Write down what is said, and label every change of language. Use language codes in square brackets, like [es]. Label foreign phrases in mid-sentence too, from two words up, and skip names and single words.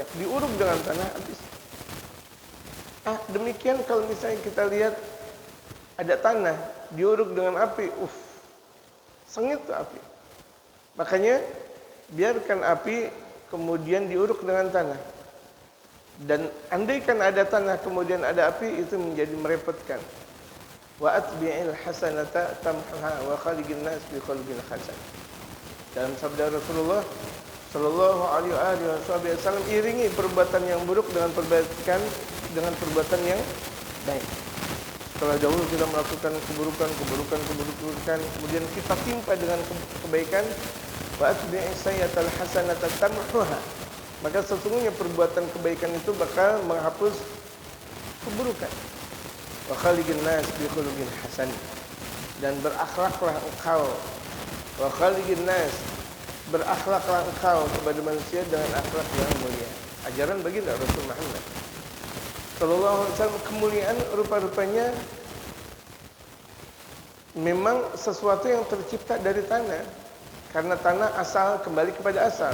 [id] Diuruk dengan tanah, habis. Demikian kalau misalnya kita lihat ada tanah diuruk dengan api, sengit tuh api. Makanya biarkan api kemudian diuruk dengan tanah. Dan andaikan ada tanah kemudian ada api, itu menjadi merepotkan. [ar] وأتبع الحسنة تمحها وخالق الناس بخلق حسن. [id] Dalam sabda Rasulullah [ar] صلى الله عليه وسلم, [id] iringi perbuatan yang buruk dengan perbuatan yang baik. Setelah dahulu kita melakukan keburukan, kemudian kita timpa dengan kebaikan, [ar] وأتبع السيئة الحسنة تمحها. [id] Maka sesungguhnya perbuatan kebaikan itu bakal menghapus keburukan. [ar] وخالق الناس بخلق حسن. [id] Dan berakhlaklah engkau. [ar] وخالق الناس, [id] berakhlaklah engkau kepada manusia dengan akhlak yang mulia. Ajaran baginda Rasul Muhammad [ar] صلى الله عليه وسلم. [id] Kemuliaan rupa-rupanya memang sesuatu yang tercipta dari tanah, karena tanah asal kembali kepada asal.